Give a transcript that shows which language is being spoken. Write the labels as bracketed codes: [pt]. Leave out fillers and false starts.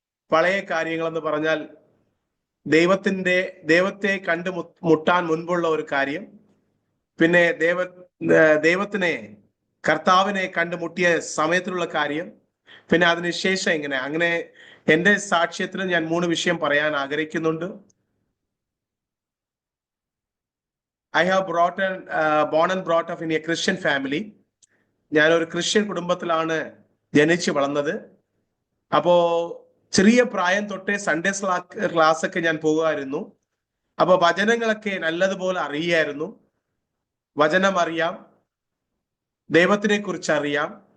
[ml] പഴയ കാര്യങ്ങളെന്ന് പറഞ്ഞാൽ ദൈവത്തെ മുട്ടാൻ മുൻപുള്ള ഒരു കാര്യം, പിന്നെ ദൈവത്തിനെ കർത്താവിനെ കണ്ടുമുട്ടിയ സമയത്തിലുള്ള കാര്യം, പിന്നെ അതിനുശേഷം അങ്ങനെ എന്റെ സാക്ഷ്യത്തിൽ ഞാൻ 3 വിഷയം പറയാൻ ആഗ്രഹിക്കുന്നുണ്ട്. [en] I have born and brought up in a Christian family. [ml] ഞാൻ ഒരു ക്രിസ്ത്യൻ കുടുംബത്തിലാണ് ജനിച്ചു വളർന്നത്. അപ്പോ ചെറിയ പ്രായം തൊട്ടേ സൺഡേ ക്ലാസ് ഒക്കെ ഞാൻ പോകുമായിരുന്നു. അപ്പൊ വചനങ്ങളൊക്കെ നല്ലതുപോലെ അറിയായിരുന്നു. വചനം അറിയാം, ദൈവത്തിനെ കുറിച്ച് അറിയാം.